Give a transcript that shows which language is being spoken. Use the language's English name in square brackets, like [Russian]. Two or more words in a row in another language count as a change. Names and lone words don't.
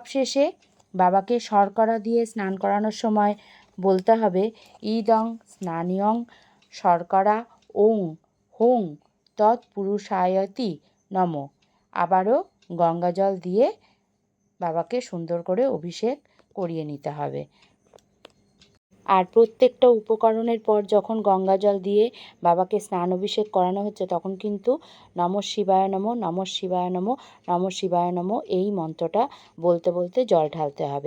[Bangla] সবশেষে বাবাকে শর্করা দিয়ে স্নান করানোর সময় বলতে হবে [Sanskrit] ইদং স্নানিয়ং শর্করা ওং হোং তৎপুরুষায়তি নম। [Bangla] আবারও গঙ্গা জল দিয়ে বাবাকে সুন্দর করে অভিষেক করিয়ে নিতে হবে। আর প্রত্যেকটা উপকরণের পর যখন গঙ্গা জল দিয়ে বাবাকে স্নান অভিষেক করানো হচ্ছে তখন কিন্তু [Sanskrit] নমঃ শিবায় নমঃ, নমঃ শিবায় নমঃ, নমঃ শিবায় নমঃ [Bangla] এই মন্ত্রটা বলতে বলতে জল ঢালতে হবে।